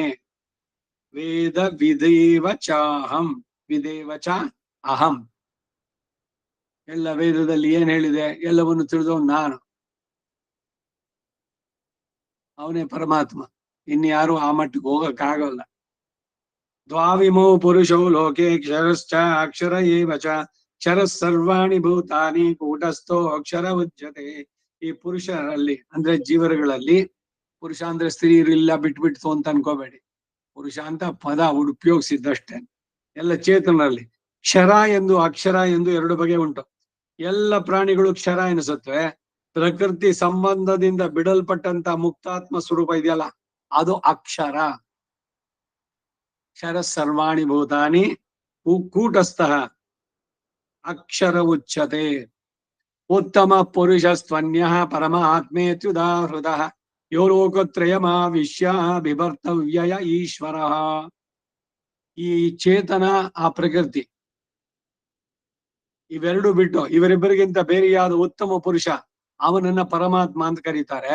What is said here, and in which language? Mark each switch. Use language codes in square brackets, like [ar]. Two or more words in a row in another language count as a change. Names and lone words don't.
[sa] ವೇದ ವಿದೇವ ಚಾಹಂ, ವಿದೇವ ಚ ಅಹಂ. [kn] ಎಲ್ಲ ವೇದದಲ್ಲಿ ಏನ್ ಹೇಳಿದೆ ಎಲ್ಲವನ್ನು ತಿಳಿದವನು ನಾನು. ಅವನೇ ಪರಮಾತ್ಮ. ಇನ್ಯಾರು ಆ ಮಟ್ಟಿಗೆ ಹೋಗಕ್ಕಾಗಲ್ಲ. [sa] ದ್ವಾವಿಮೋ ಪುರುಷೋ ಲೋಕೆ ಕ್ಷರಶ್ಚ ಅಕ್ಷರ ಏವ ಚ ಕ್ಷರ ಸರ್ವಾಣಿ ಭೂತಾನಿ ಕೂಟಸ್ಥೋ ಅಕ್ಷರ ಉಚ್ಯತೆ. [kn] ಈ ಪುರುಷರಲ್ಲಿ ಅಂದ್ರೆ ಜೀವರುಗಳಲ್ಲಿ, ಪುರುಷ ಅಂದ್ರೆ ಸ್ತ್ರೀಯರಿಲ್ಲ ಬಿಟ್ಬಿಡ್ತು ಅಂತ ಅನ್ಕೋಬೇಡಿ. ಪುರುಷ ಅಂತ ಪದ ಉಪಯೋಗಿಸಿದ್ದಷ್ಟೇ. ಎಲ್ಲ ಚೇತನರಲ್ಲಿ ಕ್ಷರ ಎಂದು ಅಕ್ಷರ ಎಂದು 2 ಬಗೆ ಉಂಟು. ಎಲ್ಲ ಪ್ರಾಣಿಗಳು ಕ್ಷರ ಎನಿಸುತ್ತವೆ. ಪ್ರಕೃತಿ ಸಂಬಂಧದಿಂದ ಬಿಡಲ್ಪಟ್ಟಂತ ಮುಕ್ತಾತ್ಮ ಸ್ವರೂಪ ಇದೆಯಲ್ಲ, ಅದು ಅಕ್ಷರ. [sa] ಕ್ಷರ ಸರ್ವಾಣಿ ಭೂತಾನಿ ಕೂಟಸ್ಥಃ ಅಕ್ಷರ ಉಚ್ಯತೆ. ಉತ್ತಮ ಪುರುಷ ಸ್ತನ್ಯ ಪರಮ ಆತ್ಮೇತ್ಯುದಾಹೃತ ಯೋ ಲೋಕತ್ರಯಮಾವಿಶ್ಯ ಬಿಭರ್ತವ್ಯಯ ಈಶ್ವರ. [kn] ಈ ಚೇತನ, ಆ ಪ್ರಕೃತಿ, ಇವೆರಡು ಬಿಟ್ಟು ಇವರಿಬ್ಬರಿಗಿಂತ ಬೇರೆಯಾದ ಉತ್ತಮ ಪುರುಷ, ಅವನನ್ನ ಪರಮಾತ್ಮ ಅಂತ ಕರೀತಾರೆ.